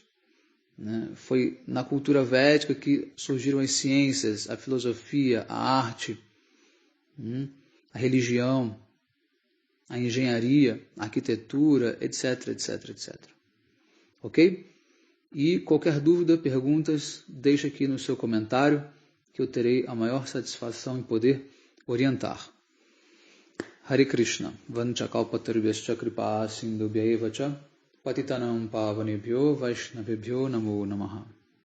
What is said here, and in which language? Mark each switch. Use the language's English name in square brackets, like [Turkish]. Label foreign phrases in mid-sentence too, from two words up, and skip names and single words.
[Portuguese] Foi na cultura védica que surgiram as ciências, a filosofia, a arte, a religião, a engenharia, a arquitetura, etc, etc, etc. Ok? E qualquer dúvida, perguntas, deixe aqui no seu comentário, que eu terei a maior satisfação em poder orientar. [Sanskrit] Hare Krishna, Vancha Kalpatarubhyascha Kripa Sindhubhya Evacha Patitanam Pavanebhyo Vaishnavebhyo Namo Namaha.